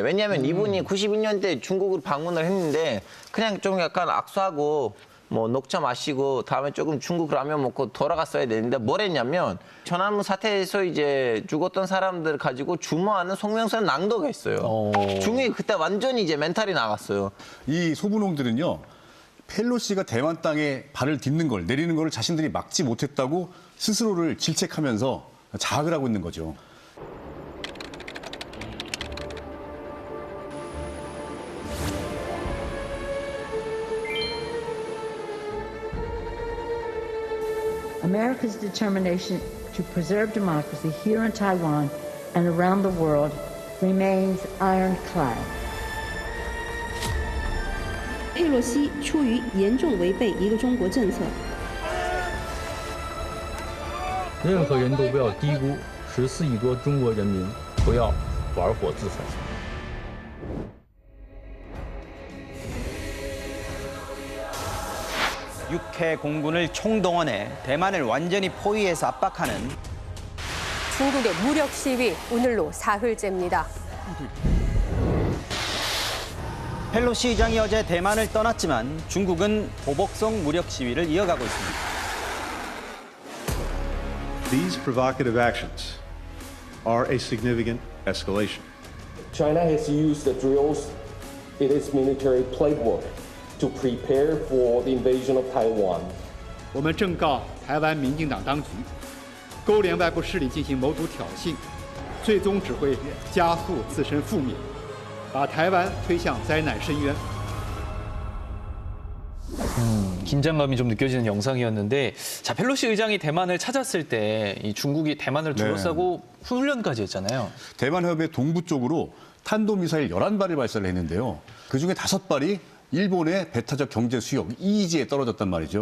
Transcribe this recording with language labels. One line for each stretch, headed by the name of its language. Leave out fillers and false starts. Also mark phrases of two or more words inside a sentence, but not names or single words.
Korean: 왜냐하면 이분이 92년대 중국을 방문을 했는데 그냥 좀 약간 악수하고 뭐 녹차 마시고 다음에 조금 중국 라면 먹고 돌아갔어야 되는데 뭘 했냐면 천안문 사태에서 이제 죽었던 사람들 가지고 주모하는 송명선 낭독했어요. 중국이 그때 완전히 이제 멘탈이 나갔어요. 이 소분홍들은요, 펠로시가 대만 땅에 발을 딛는 걸, 내리는 걸 자신들이 막지 못했다고 스스로를 질책하면서 자학을 하고 있는 거죠.
English: America's determination to preserve democracy here in Taiwan and around the world remains ironclad.
Chinese: 佩洛西出于严重违背一个中国政策，任何人都不要低估14亿多中国人民，不要玩火自焚。
Korean: 육해 공군을 총동원해 대만을 완전히 포위해서 압박하는 중국의 무력 시위 오늘로 사흘째입니다. 펠로시 의장이 어제 대만을 떠났지만 중국은 보복성 무력 시위를 이어가고 있습니다.
English: These provocative actions are a significant escalation. China has used the drills in its military playbook to prepare for the invasion of Taiwan.
Chinese: 我们正告台湾民进党当局，勾连外部势力进行谋独挑衅，最终只会加速自身覆灭，把台湾推向灾难深渊。
Korean: 긴장감이 좀 느껴지는 영상이었는데, 자, 펠로시 의장이 대만을 찾았을 때 이 중국이 대만을 둘러싸고 훈련까지 했잖아요. 대만 해협의 동부 쪽으로 탄도미사일 11발을 발사를 했는데요. 그중에 5발이 일본의 배타적 경제 수역 EEZ에 떨어졌단 말이죠.